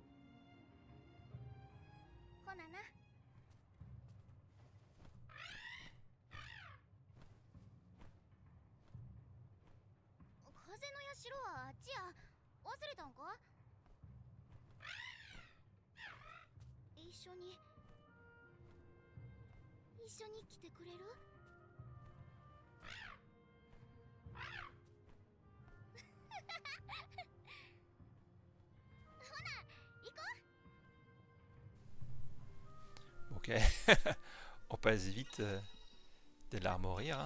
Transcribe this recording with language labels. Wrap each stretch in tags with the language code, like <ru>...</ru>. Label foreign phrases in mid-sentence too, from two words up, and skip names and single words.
<ja>ほなな。風の社はあっちや。忘れたんか？一緒に来てくれる？</ja> <fr>Ok. On passe vite des larmes au rire.</fr>